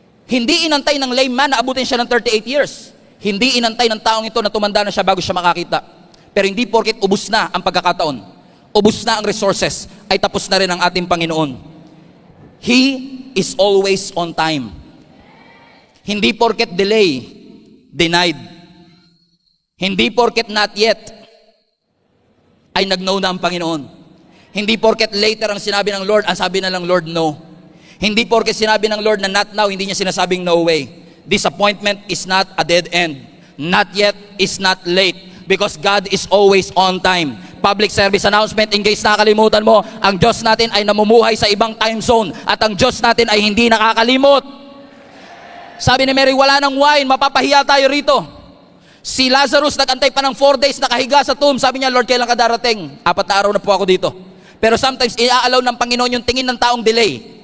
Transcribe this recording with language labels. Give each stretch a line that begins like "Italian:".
Filipino: Hindi inantay ng lame man na abutin siya ng 38 years. Hindi inantay ng taong ito na tumanda na siya bago siya makakita. Pero hindi porket ubus na ang pagkakataon, ubus na ang resources, ay tapos na rin ang ating Panginoon.
English: He is always on time.
Filipino: Hindi porket delay, denied. Hindi porket not yet, ay nag-no na ang Panginoon. Hindi porket later ang sinabi ng Lord, ang sabi na lang Lord, no. Hindi porket sinabi ng Lord na not now, hindi niya sinasabing no way.
English: Disappointment is not a dead end. Not yet is not late. Because God is always on time. Public service announcement, in case
Filipino: nakakalimutan mo, ang Diyos natin ay namumuhay sa ibang time zone. At ang Diyos natin ay hindi nakakalimot. Sabi ni Mary, wala ng wine, mapapahiya tayo rito. Si Lazarus nag-antay pa ng 4 days nakahiga sa tomb. Sabi niya, Lord, kailan ka darating? 4 na araw na po ako dito. Pero sometimes, iaalaw ng Panginoon yung tingin ng taong delay.